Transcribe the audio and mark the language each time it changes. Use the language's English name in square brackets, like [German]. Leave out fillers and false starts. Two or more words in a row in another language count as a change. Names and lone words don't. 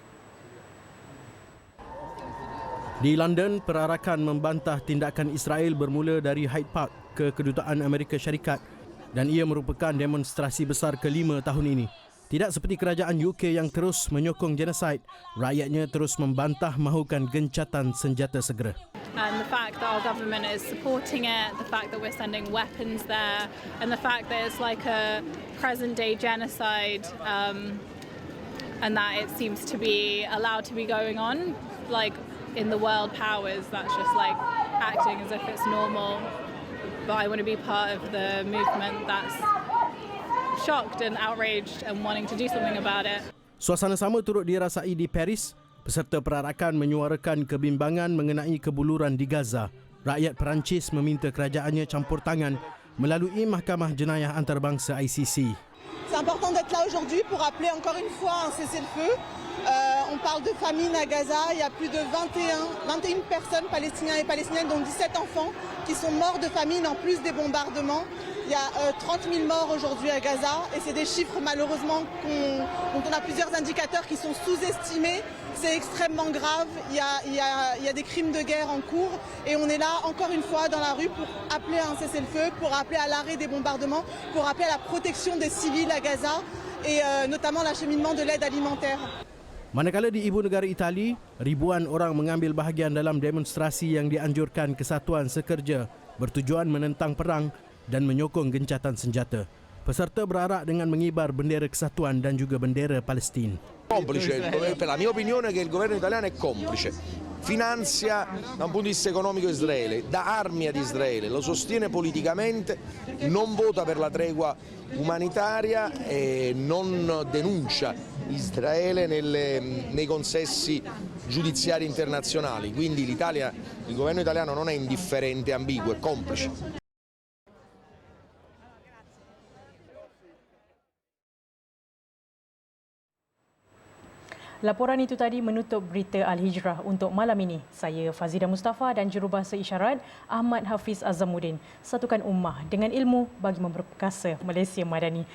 [Malay] Di London, perarakan membantah tindakan Israel bermula dari Hyde Park ke Kedutaan Amerika Syarikat dan ia merupakan demonstrasi besar ke-5 tahun ini. Tidak seperti kerajaan UK yang terus menyokong genosid, rakyatnya terus membantah mahukan gencatan senjata segera. [English] And the fact that our government is supporting it, the fact that we're sending weapons there, and the fact that it's like a present-day genocide, and that it seems to be allowed to be going on, like in the world powers, that's just like acting as if it's normal. But I want to be part of the movement that's shocked and outraged and wanting to do something about it. [Malay] Suasana sama turut dirasai di Paris. Peserta perarakan menyuarakan kebimbangan mengenai kebuluran di Gaza. Rakyat Perancis meminta kerajaannya campur tangan melalui Mahkamah Jenayah Antarabangsa ICC. [French] C'est important d'être là aujourd'hui pour appeler encore une fois un cessez-le-feu. On parle de famine à Gaza. Il y a plus de 21 personnes, palestiniens et palestiniennes, dont 17 enfants, qui sont morts de famine en plus des bombardements. Il y a 30 000 morts aujourd'hui à Gaza et c'est des chiffres malheureusement dont on a plusieurs indicateurs qui sont sous-estimés. C'est extrêmement grave. Il y a des crimes de guerre en cours et on est là encore une fois dans la rue pour appeler à un cessez-le-feu, pour appeler à l'arrêt des bombardements, pour appeler à la protection des civils à Gaza et notamment l'acheminement de l'aide alimentaire. [Malay] Manakala di ibu negara Itali, ribuan orang mengambil bahagian dalam demonstrasi yang dianjurkan Kesatuan Sekerja bertujuan menentang perang dan menyokong gencatan senjata. Peserta berarak dengan mengibar bendera kesatuan dan juga bendera Palestin. [Italian] Complice, per la mia opinione che il governo italiano è complice. Finanzia da un punto di vista economico Israele, dà armi ad Israele, lo sostiene politicamente, non vota per la tregua umanitaria e non denuncia Israele nei consessi giudiziari internazionali. Quindi il governo italiano non è indifferente, ambiguo, è complice. [Malay] Laporan itu tadi menutup berita Al-Hijrah untuk malam ini. Saya Fazida Mustafa dan jurubahasa isyarat Ahmad Hafiz Azamuddin. Satukan ummah dengan ilmu bagi memperkasa Malaysia Madani.